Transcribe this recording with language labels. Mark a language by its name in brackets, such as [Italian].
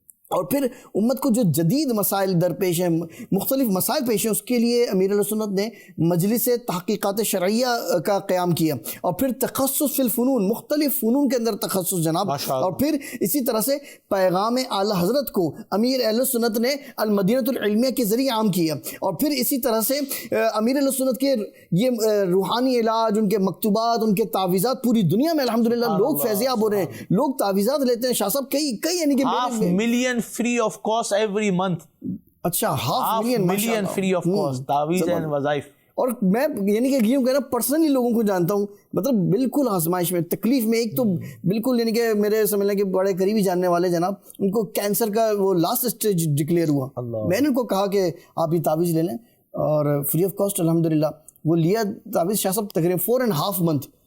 [Urdu] اور پھر امت کو جو جدید مسائل درپیش ہیں، مختلف مسائل پیش ہیں، اس کے لیے امیر اہل سنت نے مجلس تحقیقات شرعیہ کا قیام کیا، اور پھر تخصص فی الفنون، مختلف فنون کے اندر تخصص جناب، اور پھر اسی طرح سے پیغام اعلیٰ حضرت کو امیر اہل سنت نے المدینۃ العلمیہ کے ذریعے عام کیا، اور پھر اسی طرح سے امیر اہل سنت کے یہ روحانی علاج، ان کے مکتوبات، ان کے تعویذات پوری دنیا میں الحمدللہ لوگ فیضیاب ہو رہے ہیں، لوگ تعویذات لیتے ہیں. شاہ صاحب کئی یعنی کہ [English] $500,000 free of cost every month. [Urdu] اچھا، [English] $500,000 free of cost تعویذ and وظائف. [Urdu] اور میں یعنی کہ یوں کہنا پرسنلی لوگوں کو جانتا ہوں، مطلب بالکل آزمائش میں، تکلیف میں. ایک تو بالکل یعنی کہ میرے سمجھ لیں کہ بڑے قریبی جاننے والے جناب، ان کو کینسر کا وہ لاسٹ اسٹیج ڈکلیئر ہوا. میں نے ان کو کہا کہ آپ یہ تعویذ لے لیں، اور فری آف کاسٹ الحمدللہ وہ لیا تعویذ شاہ صاحب تقریباً 4.5 month.